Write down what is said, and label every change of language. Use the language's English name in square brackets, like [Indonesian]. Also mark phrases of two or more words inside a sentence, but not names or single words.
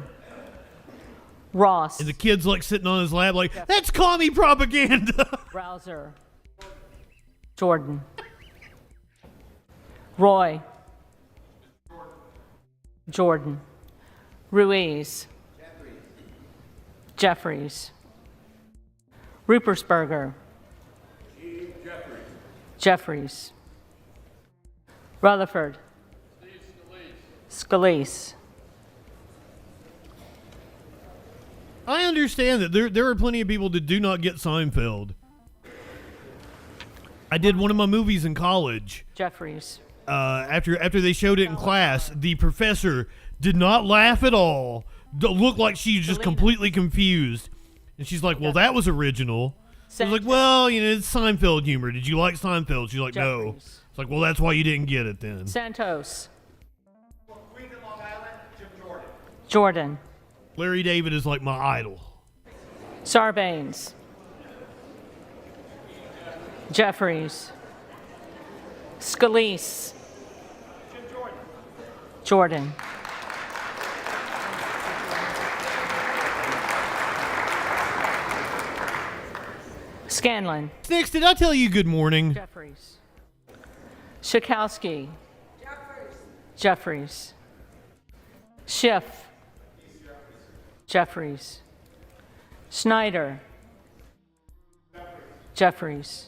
[English] Ross. And the kid's sitting on his lap that's commie propaganda. Rouser. Jordan. Roy. Jordan. Ruiz. Jeffries. Rupersberger. Jeffries. Rutherford. Scalise. I understand that there are plenty of people that do not get Seinfeld. I did one of my movies in college. Jeffries. After they showed it in class, the professor did not laugh at all. Looked like she was just completely confused. And she's like, well, that was original. I was like, well, it's Seinfeld humor. Did you like Seinfeld? She's like, no. It's like, well, that's why you didn't get it then. Santos. Jordan. Larry David is like my idol. Sarbanes. Jeffries. Scalise. Jordan. Scanlon. Snicks, did I tell you good morning? Jeffries. Schakowsky. Jeffries. Schiff. Jeffries. Schneider. Jeffries.